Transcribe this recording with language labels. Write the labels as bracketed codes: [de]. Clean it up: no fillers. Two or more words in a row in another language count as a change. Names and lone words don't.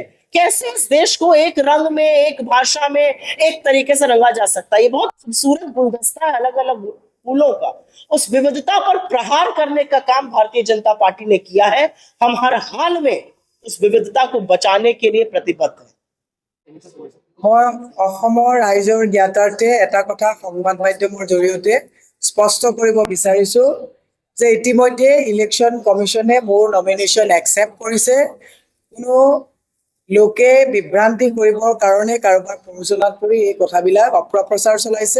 [hi] कैसे इस देश को एक रंग में, एक भाषा में, एक तरीके से रंगा जा सकता है। ये बहुत खूबसूरत गुलदस्ता है अलग अलग फूलों का। उस विविधता पर प्रहार करने का काम भारतीय जनता पार्टी ने किया है। हम हर हाल में उस विविधता को बचाने के लिए प्रतिबद्ध हैं। [as] মই অসমৰ ৰাইজৰ জ্ঞাতাৰ্থে এটা কথা সংবাদ মাধ্যমৰ জৰিয়তে স্পষ্ট কৰিব বিচাৰিছো যে ইতিমধ্যে ইলেকশ্যন কমিশনে মোৰ [en] nomination accept [as] কৰিছে। কোনো লোকে বিভ্ৰান্তি কৰিবৰ কাৰণে কাৰোবাৰ প্ৰৰোচনাত পৰি এই কথাবিলাক অপপ্ৰচাৰ চলাইছে।